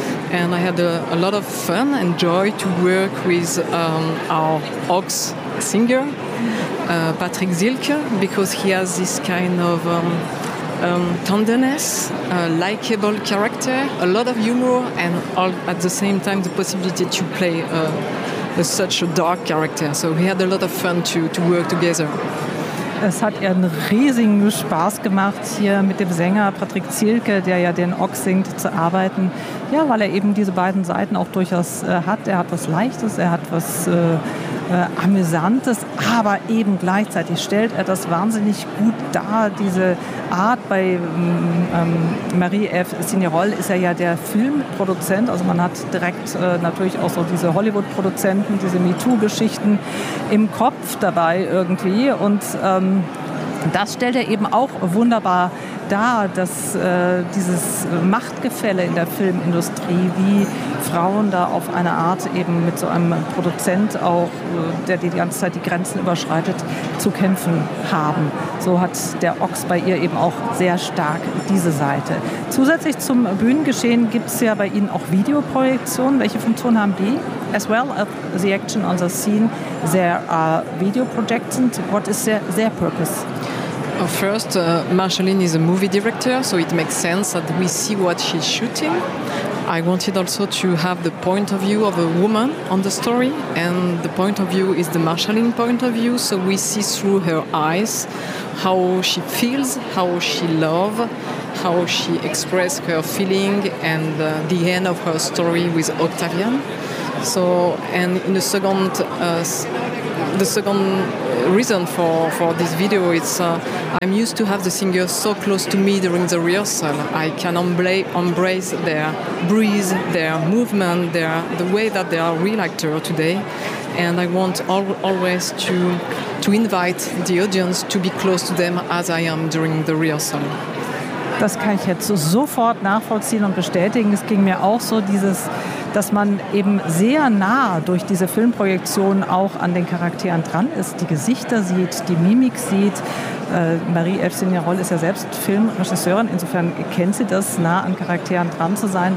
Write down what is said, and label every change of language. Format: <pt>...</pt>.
<en>And I had a lot of fun and joy to work with our ox singer, Patrick Zilke, because he has this kind of tenderness, a likable character, a lot of humor, and all, at the same time the possibility to play such a dark character. So we had a lot of fun to work together.</en> <de>Es hat ja einen riesigen Spaß gemacht, hier mit dem Sänger Patrick Zilke, der ja den Ox singt, zu arbeiten. Ja, weil er eben diese beiden Seiten auch durchaus hat. Er hat was Leichtes, er hat was Amüsantes, aber eben gleichzeitig stellt er das wahnsinnig gut dar. Diese Art bei Marie F. Signerolle ist er ja der Filmproduzent. Also man hat direkt natürlich auch so diese Hollywood-Produzenten, diese MeToo-Geschichten im Kopf dabei irgendwie. Und das stellt er eben auch wunderbar dar, dass dieses Machtgefälle in der Filmindustrie, wie Frauen da auf eine Art eben mit so einem Produzent auch, der die ganze Zeit die Grenzen überschreitet, zu kämpfen haben. So hat der Ox bei ihr eben auch sehr stark diese Seite. Zusätzlich zum Bühnengeschehen gibt es ja bei Ihnen auch Videoprojektionen. Welche Funktion haben die?</de> <en>As well as the action on the scene, there are video projections. What is their purpose? First, Marceline is a movie director, so it makes sense that we see what she's shooting. I wanted also to have the point of view of a woman on the story, and the point of view is the Marceline point of view, so we see through her eyes how she feels, how she loves, how she expresses her feeling and the end of her story with Octavian. So, and in the second reason for this video, it's I'm used to have the singer so close to me during the rehearsal. I can embrace their breathe, their movement, the way that they are real actors today. And I want always to invite the audience to be close to them as I am during the rehearsal.</en> <de>Das kann ich jetzt sofort nachvollziehen und bestätigen. Es ging mir auch so, dass man eben sehr nah durch diese Filmprojektion auch an den Charakteren dran ist, die Gesichter sieht, die Mimik sieht. Marie F. Signerolle ist ja selbst Filmregisseurin, insofern kennt sie das, nah an Charakteren dran zu sein.</de>